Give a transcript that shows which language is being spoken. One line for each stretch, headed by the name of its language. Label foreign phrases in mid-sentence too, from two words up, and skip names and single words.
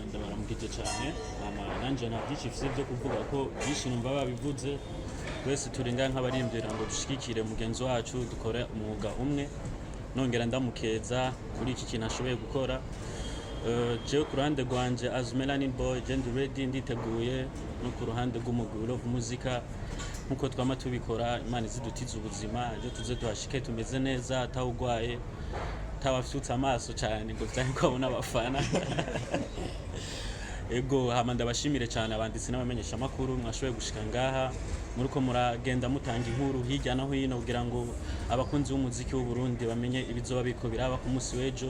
Rundi: Ndabaramukije cyane, nanjye nta byinshi mfise byo kuvuga ko byinshi numva babivuze. Twese turi ngaha nk'abaririmbira ngo dushigikire mugenzi wacu dukore umwuga umwe. Nongera ndamukeza kuri iki kintu ashoboye gukora. Jewe ku ruhande rwanje as Melanin Boy ndi ready, nditeguye. No ku ruhande rw'umugwi Love Music nkuko twama tubikora, Imana izidutiza ubuzima, ejo tuze duhashike tumeze neza, atawugwaye tawafutse amaso cyane ngo cyane ko abona abafana. Ego hama ndabashimire cyane abanditsi n'abamenyesha makuru mwashoboye gushika ngaha, muriko muragenda mutanga inkuru hirya no hino kugira ngo abakunzi b'umuziki w'u Burundi bamenye ibizoba biko biraba ku munsi w'ejo.